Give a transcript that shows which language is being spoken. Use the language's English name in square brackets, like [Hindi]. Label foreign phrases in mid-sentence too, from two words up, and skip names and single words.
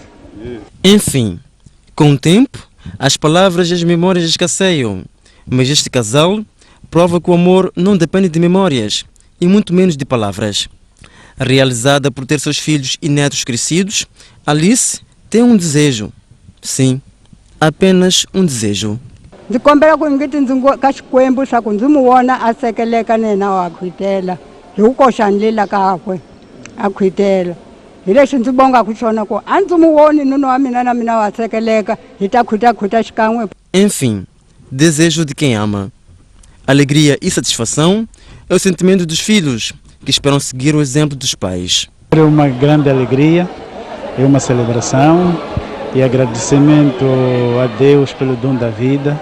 [Portuguese] Enfim, com o tempo, as palavras e as memórias escasseiam, mas este casal prova que o amor não depende de memórias e muito menos de palavras. Realizada por ter seus filhos e netos crescidos, Alice tem um desejo. Sim, apenas um desejo. [Tsonga] Ndikombela ku ngiti ka Xikwembu xa ku ndzi mu vona a sekeleka nena wa khwitela hi ku koxanlela kakwe a khwitela hi lexi ndzi bongaku xona ku a ndzi mu voni nuna wa mina na mina wa sekeleka hi ta khwita xikan'we. [Portuguese] Enfim, desejo de quem ama. Alegria e satisfação é o sentimento dos filhos que esperam seguir o exemplo dos pais. É uma grande alegria, é uma celebração e agradecimento a Deus pelo dom da vida.